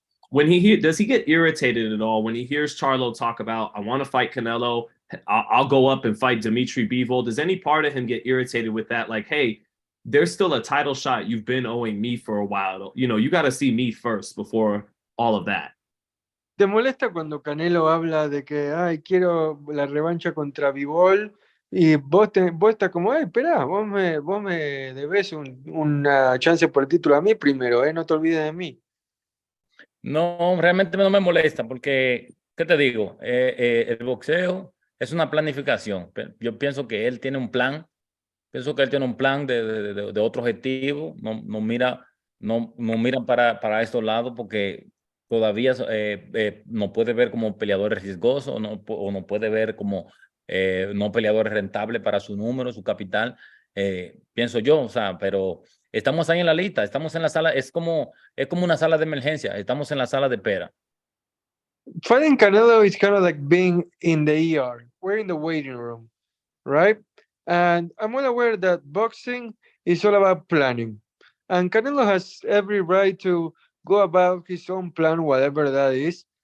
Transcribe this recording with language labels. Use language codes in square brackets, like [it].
[en] When does he get irritated at all when he hears Charlo talk about I want to fight Canelo, I'll go up and fight Dimitri Bivol? Does any part of him get irritated with that? Like, hey, there's still a title shot you've been owing me for a while. You know, you got to see me first before all of that. [es] ¿Te molesta cuando Canelo habla de que, ay, quiero la revancha contra Bivol? Y vos estás como, ay, espera, vos me debes una chance por el título a mí primero, no te olvides de mí. No, realmente no me molesta porque, ¿qué te digo? El boxeo es una planificación. Yo pienso que él tiene un plan. Pienso que él tiene un plan de otro objetivo. No miran para estos lados porque todavía no puede ver como peleadores riesgosos o no puede ver como no peleadores rentables para su número, su capital. Pienso yo, o sea, pero estamos ahí en la lista, estamos en la sala, es como una sala de emergencia, estamos en la sala de espera. [en] Fighting Canelo is kind of like being in the ER. We're in the waiting room, right? And I'm well aware that boxing is all about planning. And Canelo has every right to go about his own plan, whatever that is.